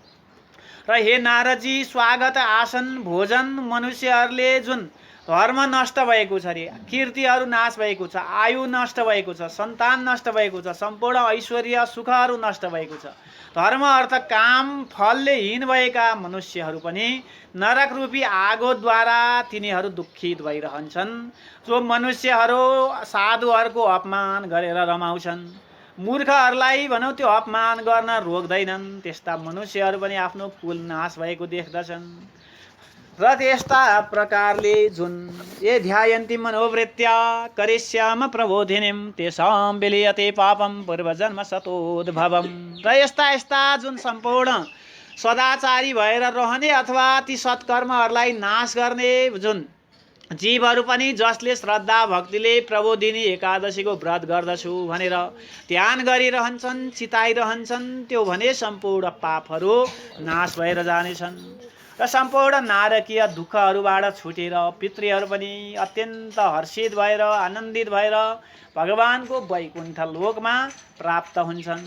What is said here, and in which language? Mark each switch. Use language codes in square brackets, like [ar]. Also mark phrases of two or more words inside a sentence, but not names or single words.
[ne] र हे नारदजी, स्वागत आसन भोजन मनुष्यहरूले जुन धर्म नष्ट भएको छ अरे, कीर्तिहरू नाश भएको छ, आयु नष्ट भएको छ, सन्तान नष्ट भएको छ, सम्पूर्ण ऐश्वर्य सुखहरू नष्ट भएको छ, धर्म अर्थ काम फलले हीन भएका मनुष्यहरू पनि नरक रूपी आगोद्वारा तिनीहरू दुखित भइरहन्छन्। जो मनुष्यहरू साधुहरूको अपमान गरेर रमाउँछन्, मूर्खहरूलाई भनौँ त्यो अपमान गर्न रोक्दैनन्, त्यस्ता मनुष्यहरू पनि आफ्नो कुल नाश भएको देख्दछन्। र त्यस्ता प्रकारले जुन [sa] ये ध्यायन्ति मनोवृत्त्या करिष्याम प्रबोधिनीं तेषां विलीयते पापं पूर्वजन्म सतोद्भवम्। [ne] र यस्ता यस्ता जुन सम्पूर्ण सदाचारी भएर रहने अथवा ती सत्कर्महरूलाई नाश गर्ने जुन जीवहरू पनि जसले श्रद्धा भक्तिले प्रबोधिनी एकादशीको व्रत गर्दछु भनेर ध्यान गरिरहन्छन्, चिताइरहन्छन्, त्यो भने सम्पूर्ण पापहरू नाश भएर जानेछन् र सम्पूर्ण नारकीय दुःखहरूबाट छुटेर पितृहरू पनि अत्यन्त हर्षित भएर आनन्दित भएर भगवानको वैकुण्ठ लोकमा प्राप्त हुन्छन्।